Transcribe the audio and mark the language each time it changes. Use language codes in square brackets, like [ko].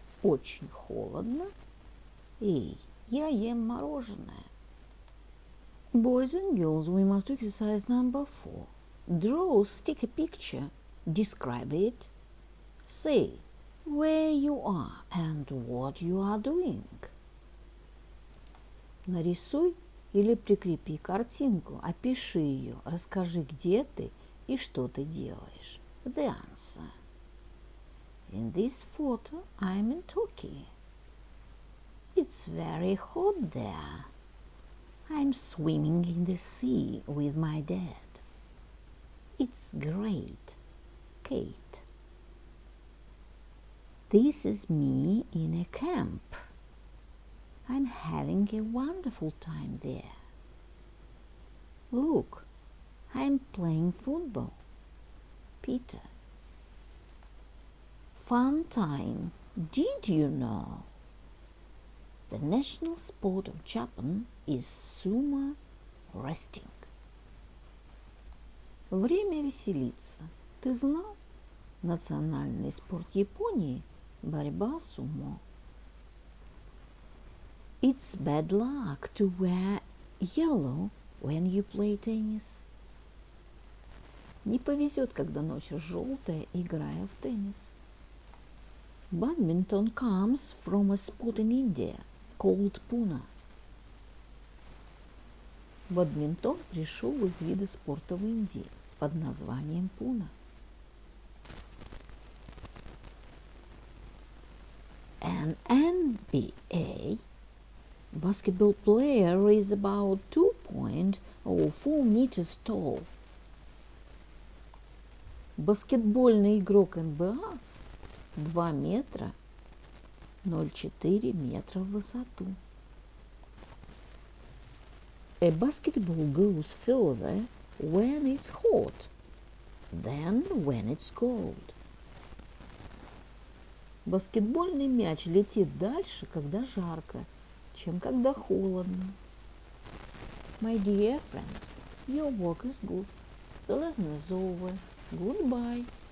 [ru] Очень холодно. A. Я ем мороженое. [en] Boys and girls, we must do exercise number 4. Draw, stick a picture. Describe it. Say where you are and what you are doing. [ru] Нарисуй или прикрепи картинку, опиши ее, расскажи, где ты и что ты делаешь. [en] the answer. In this photo, I'm in Turkey. It's very hot there. I'm swimming in the sea with my dad. It's great, Kate. This is me in a camp. I'm having a wonderful time there. Look, I'm playing football. Peter. Fun time. Did you know? The national sport of Japan is sumo wrestling. [ru] Время веселиться. Ты знал? Национальный спорт Японии – борьба сумо. [en] It's bad luck to wear yellow when you play tennis. [ru] Не повезет, когда носишь желтое, играя в теннис. [en] Badminton comes from a sport in India called Puna. [ru] Бадминтон пришел из вида спорта в Индии под названием Пуна. [en] An NBA basketball player is about 2.04 meters tall. [ru] Баскетбольный игрок НБА 2 метра 0,4 метра в высоту. [en] A basketball goes further when it's hot than when it's cold. [ru] Баскетбольный мяч летит дальше, когда жарко, чем когда холодно. [en] My dear friends, your work is good. The lesson is over. Goodbye.